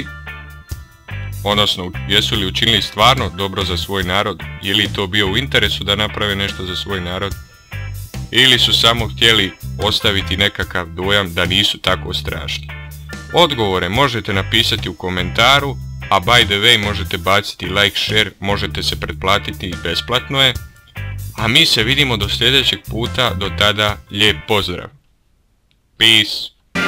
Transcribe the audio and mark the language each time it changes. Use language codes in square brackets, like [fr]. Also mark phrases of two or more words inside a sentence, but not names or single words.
[hr] Odnosno, jesu li učinili stvarno dobro za svoj narod? Je li to bio u interesu da naprave nešto za svoj narod? Ili su samo htjeli ostaviti nekakav dojam da nisu tako strašni? Odgovore možete napisati u komentaru, a [en] by the way [hr] možete baciti [en] like, share, [hr] možete se pretplatiti i besplatno je. A mi se vidimo do sljedećeg puta, do tada lijep pozdrav. Peace.